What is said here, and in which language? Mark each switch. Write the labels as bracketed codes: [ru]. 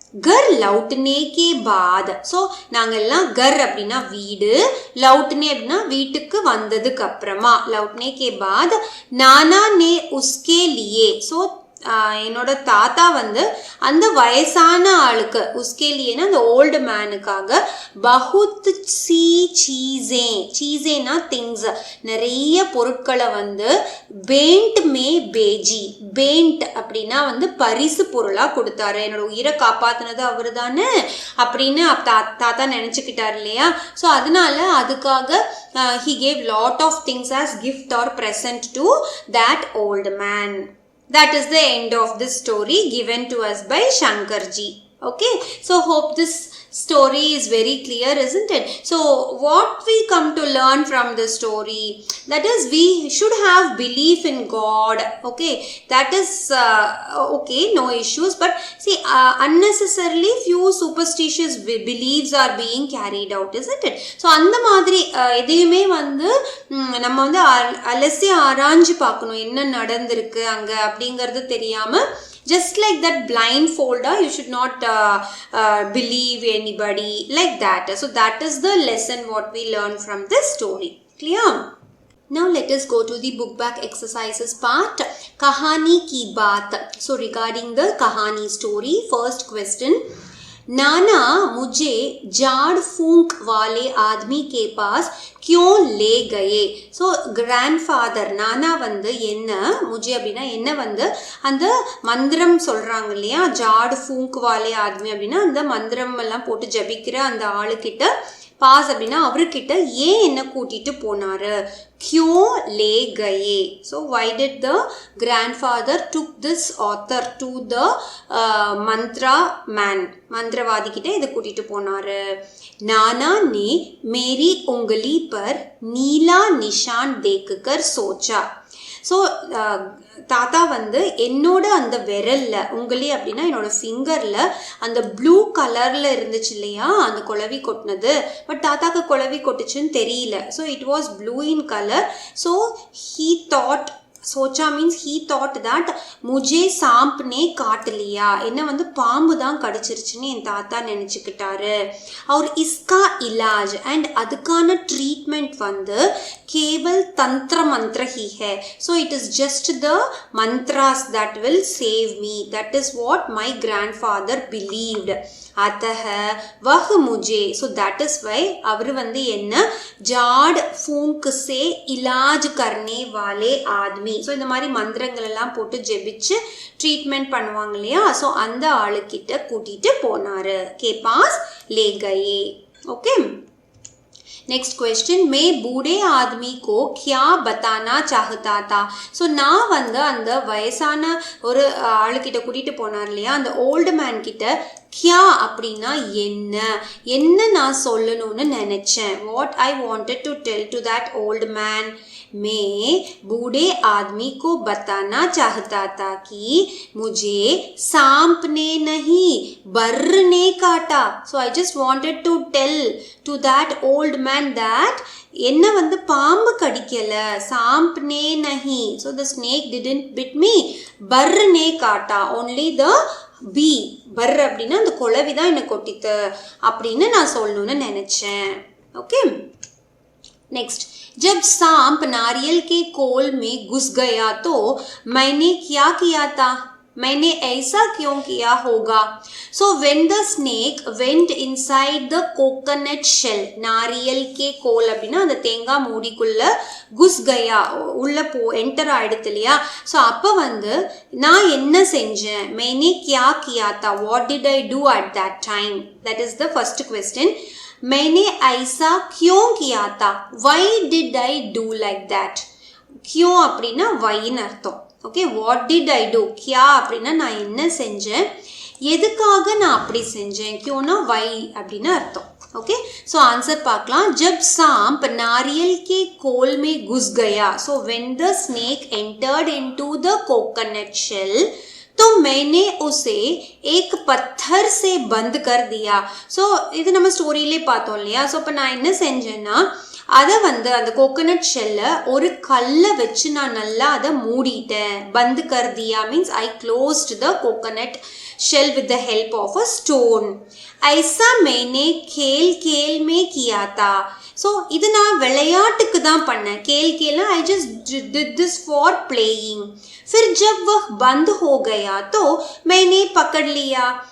[hi] घर लौटने के बाद [ta] ஸோ நாங்கெல்லாம் घर அப்படின்னா வீடு, लौटने அப்படின்னா வீட்டுக்கு வந்ததுக்கு அப்புறமா, [hi] लौटने के बाद नाना ने उसके लिए [ta] ஸோ என்னோட தாத்தா வந்து அந்த வயசான ஆளுக்கு [hi] உஸ்கே லியேனா [ta] அந்த ஓல்டு மேனுக்காக [hi] பகுத் சி சீசேனா [ta] திங்ஸ் நிறைய பொருட்களை வந்து [hi] பேண்ட் மே பேஜி, [ta] பேண்ட் அப்படின்னா வந்து பரிசு பொருளாக கொடுத்தாரு. என்னோட உயிரை காப்பாத்தினது அவரு தானே அப்படின்னு தாத்தா நினச்சிக்கிட்டார் இல்லையா. [en] so [ta] அதனால அதுக்காக [en] he gave lot of things as gift or present to that old man. That is the end of this story given to us by Shankarji. Okay, so hope this story is very clear, isn't it? So what we come to learn from the story, that is we should have belief in God. Okay, that is okay, no issues, but see unnecessarily few superstitious beliefs are being carried out, isn't it? [ta] So அந்த மாதிரி எதையுமே வந்து நம்ம வந்து அலசி ஆராய்ஞ்சு பார்க்கணும், என்ன நடந்திருக்கு அங்க அப்படிங்கிறது தெரியாம [en] just like that blindfolder you should not believe anybody like that. So that is the lesson what we learn from this story. Clear? Now let us go to the book back exercises part. [hi] Kahani ki baat. [en] So regarding the kahani story, first question, [hi] नाना मुझे झाड़ फूंक वाले आदमी के पास क्यों ले गए. [ta] So grandfather நானா வந்து என்ன முஜே அப்படின்னா என்ன வந்து அந்த மந்திரம் சொல்கிறாங்க இல்லையா, ஜாடு ஃபூங்க் வாலே ஆத்மி அப்படின்னா அந்த மந்திரம் எல்லாம் போட்டு ஜபிக்கிற அந்த ஆளுக்கிட்ட, பாஸ் அப்படின்னா அவர்கிட்ட ஏன் என்ன கூட்டிட்டு போனாரு, [hi] क्यों ले गए. [en] So why did the grandfather took this author to the mantra man, मंत्रवादी [ta] கிட்ட இதை கூட்டிட்டு போனாரு. [hi] नाना ने मेरी उंगली पर नीला निशान देखकर सोचा. [ta] ஸோ தாத்தா வந்து என்னோட அந்த விரல்ல, உங்களே அப்படின்னா என்னோட ஃபிங்கர்ல அந்த ப்ளூ கலர்ல இருந்துச்சு இல்லையா அந்த குளவி கொட்டினது, பட் தாத்தாக்கு குளவி கொட்டுச்சுன்னு தெரியல. [en] So it was blue in colour. So he thought, [ta] सोचा मीन्स [en] he thought that [hi] मुझे सांप ने काट लिया, [ta] என்ன வந்து பாம்பு தான் கடிச்சிருச்சுன்னு என் தாத்தா நினச்சிக்கிட்டாரு. [hi] और इसका इलाज and [ta] அதுக்கான ட்ரீட்மெண்ட் வந்து [hi] केवल तंत्र मंत्र ही है. [en] So it is just the mantras that will save me. That is what my grandfather believed. [hi] अतः वह मुझे, [en] so that is why [ta] அவர் வந்து என்ன [hi] ஜாட் ஃபூங்க் से इलाज करने वाले आदमी. [ta] ஸோ இந்த மாதிரி மந்திரங்கள் எல்லாம் போட்டு ஜெபிச்சு ட்ரீட்மெண்ட் பண்ணுவாங்க இல்லையா, ஸோ அந்த ஆளுக்கிட்ட கூட்டிட்டு போனாரு. [hi] கே பாஸ் லே கயே. ஓகே, नेक्स्ट क्वेश्चन, मैं बूढ़े आदमी को क्या बताना चाहता था. [ta] ஸோ நான் வந்து அந்த வயசான ஒரு ஆளுக்கிட்ட கூட்டிகிட்டு போனார் இல்லையா அந்த ஓல்டு மேன் கிட்ட கியா அப்படின்னா என்ன என்ன நான் சொல்லணும்னு நினச்சேன். [en] What I wanted to tell to that old man. [hi] मैं बूढ़े आदमी को बताना चाहता था कि मुझे सांप ने नहीं बर्र ने काटा. [en] So I just wanted to tell to that old man that [ta] என்ன வந்து பாம்பு கடிக்கல, [hi] சாம்ப் நே நஹி. [en] So the snake didn't bit me, [hi] purr நே காட்டா, [ta] only the பி, பர்ர் அப்படின்னா அந்த குளவி தான் என்னை கொட்டித்து அப்படின்னு நான் சொல்லணும்னு நினச்சேன். [hi] ஓகே, नेक्स्ट, जब सांप नारियल के कोल में घुस गया तो मैंने क्या किया था. मैंने ऐसा क्यों किया होगा. [en] So when the snake went inside the coconut shell, [hi] नारियल के कोल [ta] அப்படின்னா அந்த தேங்காய் மூடிக்குள்ள குஸ் கயா உள்ள என்டர் ஆயிடுது இல்லையா. ஸோ அப்போ வந்து நான் என்ன செஞ்சேன். [hi] मैंने क्या किया था, [en] what did I do at that time. That is the first question. [hi] मैंने ऐसा क्यों किया था, [en] why did I do like that. [ta] क्यों அப்படின்னா வைன்னு அர்த்தம். Okay, [en] what did I do, [ta] கியா அப்படின்னா நான் என்ன செஞ்சேன், எதுக்காக நான் அப்படி செஞ்சேன், கியோனா வை அப்படின்னு அர்த்தம். [hi] ओके, सो आंसर [ta] பார்க்கலாம். [hi] जब सांप नारियल के कोल में घुस गया, [en] so when the snake entered into the coconut shell, [hi] तो मैंने उसे एक पत्थर से बंद कर दिया. [ta] ஸோ இது நம்ம ஸ்டோரியிலே பார்த்தோம் இல்லையா. ஸோ இப்போ நான் என்ன செஞ்சேன்னா அதை வந்து அந்த கோகனட் ஷெல்லை ஒரு கல்லை வச்சு நான் நல்லா அதை மூடிட்டேன். [hi] பந்து கர்தியா [en] Means I closed the coconut shell with the help of a stone. [hi] ऐसा मैंने खेल खेल में किया था. [ta] So இது நான் விளையாட்டுக்கு தான் பண்ணேன். [hi] खेल खेलना [en] I just did this for playing. [hi] फिर जब वह बंद हो गया तो मैंने पकड़ लिया.